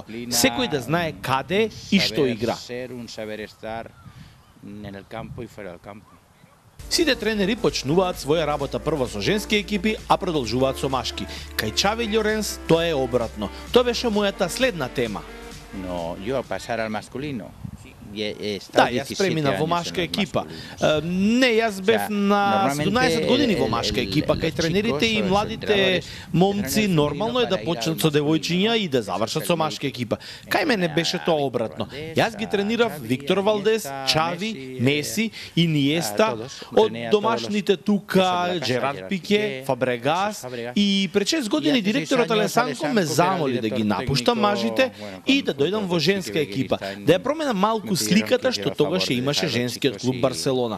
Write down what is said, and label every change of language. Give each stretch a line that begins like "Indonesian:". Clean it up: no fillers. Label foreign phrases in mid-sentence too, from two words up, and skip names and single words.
Macedonian: Секој да знае каде и што игра. Сите тренери почнуваат своја работа прво со женски екипи, а продолжуваат со машки. Кај Чави Љоренс тоа е обратно. Тоа беше мојата следна тема.
Spanish: No, yo pasar al masculino.
Macedonian: Да, јас премина во машка екипа. Не, јас бев на 17 години во машка екипа, кај тренерите и младите момци нормално е да почнат со девојчиња и да завршат со машка екипа. Кај мене беше тоа обратно. Јас ги тренирав Виктор Валдес, Чави, Меси, Иниеста, од домашните тука Жерард Пике, Фабрегас и пред 6 години директорот Алесанко ме замоли да ги напуштам мажите и да дојдам во женска екипа, да ја променам малку сликата што тогаш имаше женскиот клуб Барселона.